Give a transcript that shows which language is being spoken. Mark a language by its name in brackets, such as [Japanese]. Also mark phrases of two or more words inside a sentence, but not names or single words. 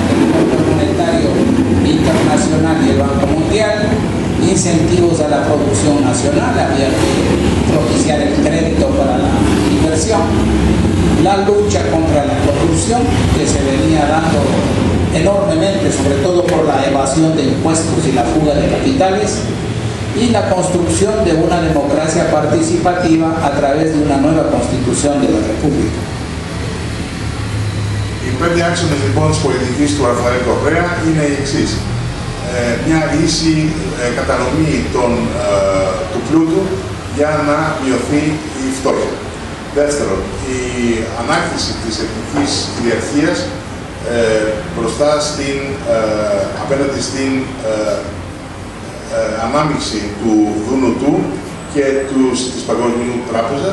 [Spanish] del Fondo Monetario Internacional y el Banco Mundial, incentivos a la producción nacional, había que propiciar el crédito para la inversión, la lucha contra la corrupción que se venía dando enormemente, sobre todo por la evasión de impuestos y la fuga de capitales, y la construcción de una democracia participativa a través de una nueva constitución de la República. [Greek] Οι 5 άξονες λοιπόν της πολιτικής του Ραφαέλ Κορέα είναι οι εξής. Μια ίση κατανομή του πλούτου για να μειωθεί η φτώχεια. Δεύτερον, η ανάκτηση της εθνικής κυριαρχίας μπροστά απέναντι στην ανάμειξη του ΔΝΤ και της Παγκόσμιου Τράπεζας.